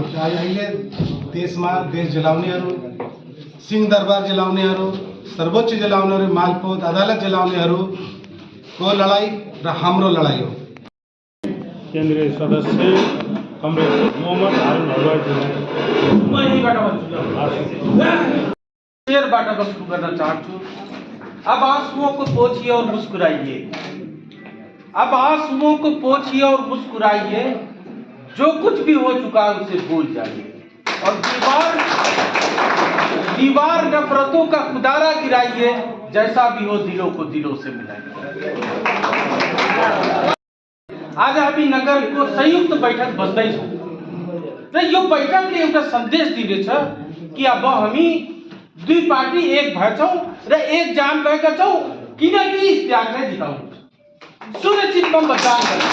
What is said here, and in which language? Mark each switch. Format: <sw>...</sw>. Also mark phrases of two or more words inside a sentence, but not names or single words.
<ne>अहिले देशमा देश जलाउनेहरू, सिंहदरबार जलाउनेहरू, सर्वोच्च जलाउनेहरू, मालपोत अदालत जलाउनेहरूको लडाई र हाम्रो लडाई हो। केन्द्रीय सदस्य कमरेड मोहम्मद हारून शेरबाट म सुरु गर्न चाहन्छु।</ne> <hi>अब आंसुओं को पोंछिए और मुस्कुराइए, अब आंसुओं को पोंछिए और मुस्कुराइए, जो कुछ भी हो चुका है उसे भूल जाइए और दीवार नफरतों का खुदारा गिराइए, जैसा भी हो दिलों को दिलों से मिलाइए।</hi> <ne>आज हामी नगरको संयुक्त बैठक बस्दैछौँ र यो बैठकले एउटा सन्देश दिनेछ कि अब हामी दुई पार्टी एक भएछौँ र एक जान गएका छौँ, किनकि इस त्यागलाई जिताउनु सुनिश्चित मतदान गर्छौँ।</ne>